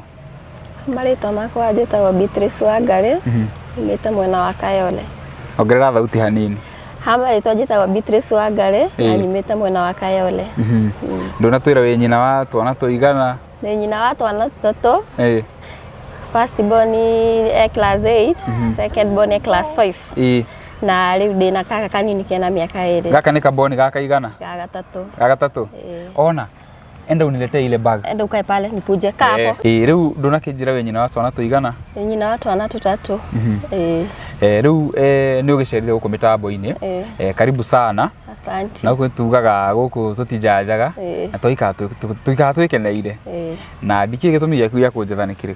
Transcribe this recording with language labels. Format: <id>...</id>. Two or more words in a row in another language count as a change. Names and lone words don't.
<ki>marito makwa njitagwo Beatrice Wangari imite mwena wa Kayole. Ongerera thauti hanini. Marito njitagwo Beatrice Wangari na nyumite mwena wa Kayole. Ndona twira we nyina wa twana tuigana. Ni nyina wa twana tutatu.</ki> <en>First born class 8, second born class 5.</en> <ki>Na riu ndina kaka kanini kena miaka 2. Gaka ni kaboni gaka igana? Gagatatu.</ki> <sw>Ona enda unilete ile bag. Enda ukae pale nikuje kapo.</sw> <ki>Riu ndona kinjira we nyina wa twana tuigana? Nyina wa twana tutatu. Riu ni ugicerire guku mitambo-ini.</ki> <sw>Karibu sana. Asante.</sw> <ki>Na kutugaga guku tutijajaga na tuika twikeneire. Na ndiki gitumi giaku gya kunjetha ni kiriku?</ki>